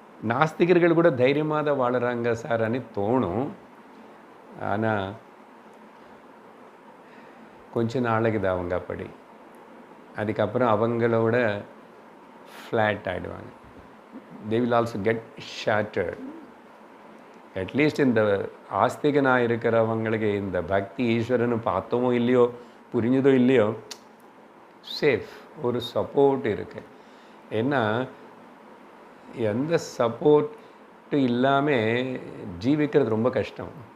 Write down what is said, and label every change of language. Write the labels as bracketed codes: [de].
[ta] நாஸ்திகர்கள் கூட தைரியமாக தான் வாழறாங்க சார் அனு தோணும். ஆனால் கொஞ்ச நாளைக்கு தான் அவங்க அப்படி. அதுக்கப்புறம் அவங்களோட ஃப்ளாட் ஆகிடுவாங்க. [en] they will also get shattered. [ta] At least இந்த ஆஸ்திகனாக இருக்கிறவங்களுக்கு இந்த பக்தி ஈஸ்வரன்னு பார்த்தோமோ இல்லையோ, புரிஞ்சதோ இல்லையோ, சேஃப், ஒரு சப்போர்ட் இருக்கு. ஏன்னா எந்த சப்போர்ட்டு இல்லாமல் ஜீவிக்கிறது ரொம்ப கஷ்டம்.